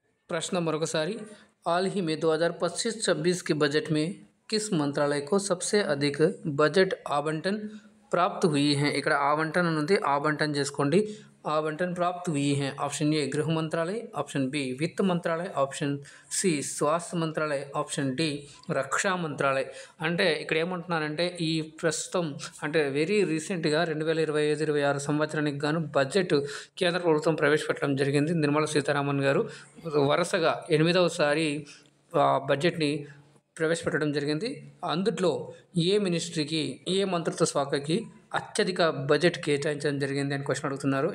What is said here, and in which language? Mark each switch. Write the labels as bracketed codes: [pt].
[hi] प्रश्न मरोकसारी हाल ही में 2025-26 के बजट में किस मंत्रालय को सबसे अधिक बजट आवंटन प्राप्त हुई है? [te] ఇక్కడ आवंटन अनुंది, आवंटन చేసుకోండి. [hi] आवंटन प्राप्त हुई है. ऑप्शन ए गृह मंत्रालय, ऑप्शन बी वित्त मंत्रालय, ऑप्शन सी स्वास्थ्य मंत्रालय, ऑप्शन डी రక్షా మంత్రాలయ. [te] అంటే ఇక్కడ ఏమంటున్నారంటే ఈ ప్రస్తుతం అంటే వెరీ రీసెంట్గా 2025-26 సంవత్సరానికి గాను బడ్జెట్ కేంద్ర ప్రభుత్వం ప్రవేశపెట్టడం జరిగింది. నిర్మలా సీతారామన్ గారు వరుసగా 8వసారి బడ్జెట్ని ప్రవేశపెట్టడం జరిగింది. అందులో ఏ మినిస్ట్రీకి, ఏ మంత్రిత్వ శాఖకి అత్యధిక బడ్జెట్ కేటాయించడం జరిగింది అని క్వశ్చన్ అడుగుతున్నారు.